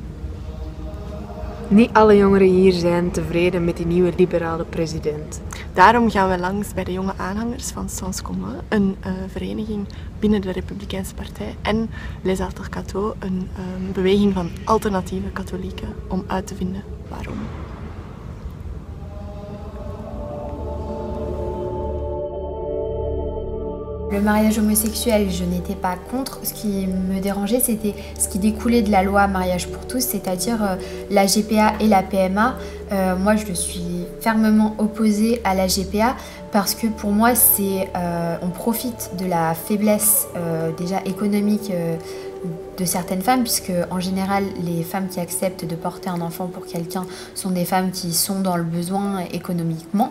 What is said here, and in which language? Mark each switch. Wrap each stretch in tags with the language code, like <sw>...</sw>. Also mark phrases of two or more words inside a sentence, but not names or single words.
<nl>Niet alle jongeren hier zijn tevreden met die nieuwe liberale president. Daarom gaan we langs bij de jonge aanhangers van Sens Commun, een vereniging binnen de Republikeinse Partij, en Les Altercato, een beweging van alternatieve katholieken, om uit te vinden waarom.</nl> <fr>Le mariage homosexuel, je n'étais pas contre. Ce qui me dérangeait, c'était ce qui découlait de la loi mariage pour tous, c'est-à-dire la GPA et la PMA. Moi, je suis fermement opposée à la GPA parce que pour moi, on profite de la faiblesse déjà économique de certaines femmes, puisque en général, les femmes qui acceptent de porter un enfant pour quelqu'un sont des femmes qui sont dans le besoin économiquement.</fr>